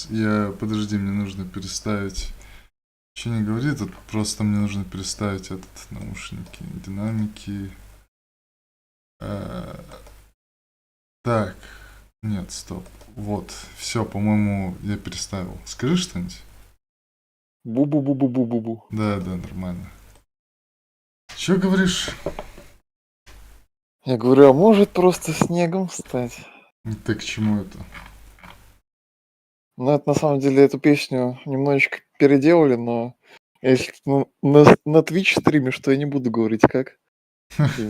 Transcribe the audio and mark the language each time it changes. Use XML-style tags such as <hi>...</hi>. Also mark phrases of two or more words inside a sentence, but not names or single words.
<ru>Подожди, мне нужно переставить. Ничего не говори, тут просто мне нужно переставить наушники, динамики. Так, нет, стоп. Вот, все, по-моему, я переставил. Скажи что-нибудь. Бу-бу-бу-бу-бу-бу-бу. Да, нормально. Че говоришь? Я говорю, а может просто снегом стать? Ты к чему это? Ну, это на самом деле эту песню немножечко переделали, но если ты на Twitch стримишь, то я не буду говорить как именно.</ru>